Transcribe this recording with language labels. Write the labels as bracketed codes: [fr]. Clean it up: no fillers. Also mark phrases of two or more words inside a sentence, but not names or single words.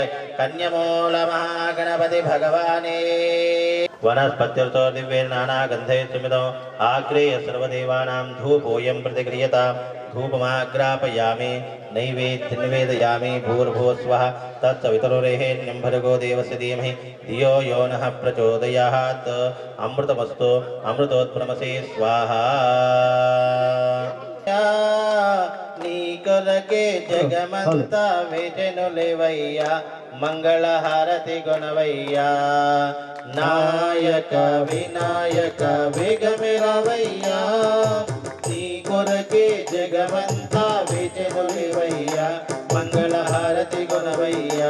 [sa] कन्यमूल महागणपति भगवाने। वनस्पतिर्तो दिव्ये नाना गंधे सुमितो आग्रेय सर्वदेवानां धूपोऽयं प्रतिगृह्यतां। धूपमाग्रापयामि नैवेद्यं निवेदयामि। भूर्भुवस्वः तत्सवितुर्वरेण्यं भर्गो देवस्य धीमहि धियो यो नः प्रचोदयात्। अमृतमस्तु अमृतोत्पन्नमसि स्वाहा। [te] नी కొరకే జగమంతా వేచెనులేవయ్యా, మంగళహారతి గుణవయ్యా. నాయక వినాయక వేగమిరవయ్యా, నీ కొరకే జగమంతా వేచెనులేవయ్యా, మంగళహారతి గుణవయ్యా.